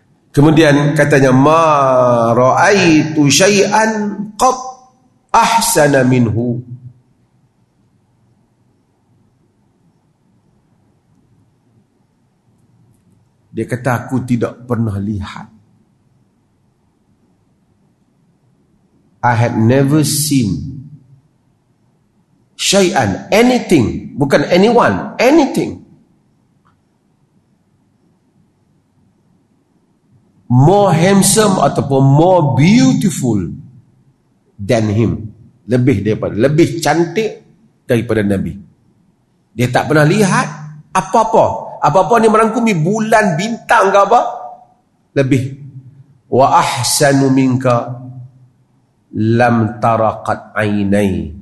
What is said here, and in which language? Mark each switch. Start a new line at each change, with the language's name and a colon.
Malay: Kemudian katanya
Arabic: ma raaitu syai'an qat ahsana minhu.
Malay: Dia kata aku tidak pernah lihat.
English: I had never seen syai'an, anything, bukan anyone, anything more handsome ataupun more beautiful than him.
Malay: Lebih daripada, lebih cantik daripada Nabi. Dia tak pernah lihat apa-apa. Apa-apa ni merangkumi bulan, bintang ke apa? Lebih.
Arabic: Wa ahsanu minka lam taraqat aynai.